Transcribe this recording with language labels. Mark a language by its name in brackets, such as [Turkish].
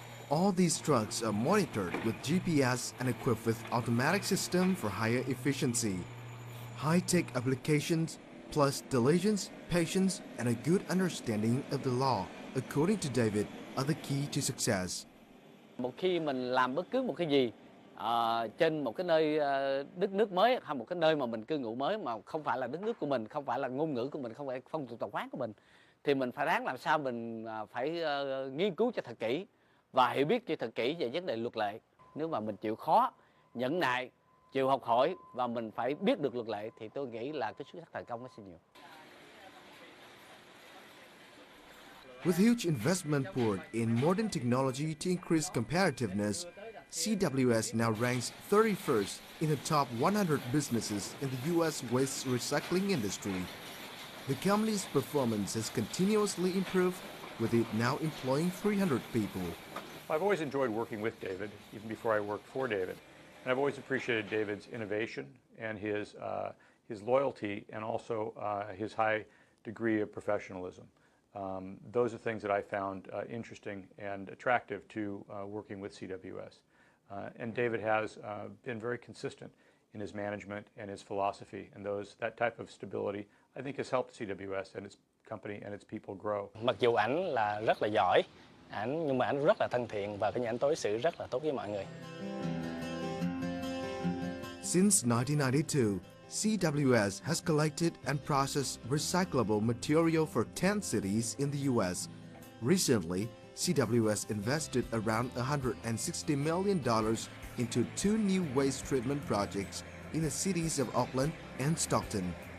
[English] All these trucks are monitored with GPS and equipped with automatic system for higher efficiency. High-tech applications, plus diligence, patience, and a good understanding of the law, according to David, are the key to success. [Vietnamese] Một khi mình làm bất cứ một cái gì trên một cái nơi đất nước mới, hay một cái nơi mà mình cư ngụ mới mà không phải là đất nước của mình, không phải là ngôn ngữ của mình, không phải phong tục tập quán của mình, thì mình phải ráng làm sao mình phải nghiên cứu cho thật kỹ và hiểu biết cho thật kỹ về vấn đề luật lệ. Nếu mà mình chịu khó, nhẫn nại, chịu học hỏi và mình phải biết được luật lệ, thì tôi nghĩ là cái success thành công nó sẽ nhiều. [English] With huge investment poured in modern technology to increase competitiveness, CWS now ranks 31st in the top 100 businesses in the U.S. waste recycling industry. The company's performance has continuously improved, with it now employing 300 people. I've always enjoyed working with David, even before I worked for David. And I've always appreciated David's innovation and his loyalty, and also his high degree of professionalism. Those are things that I found interesting and attractive to working with CWS. And David has been very consistent in his management and his philosophy, and that type of stability I think has helped CWS and its company and its people grow. [Vietnamese] Mặc dù ảnh là rất là giỏi, nhưng mà ảnh rất là thân thiện và ảnh đối xử rất là tốt với mọi người. [English] Since 1992, CWS has collected and processed recyclable material for 10 cities in the U.S., Recently, CWS invested around $160 million into 2 new waste treatment projects in the cities of Auckland and Stockton.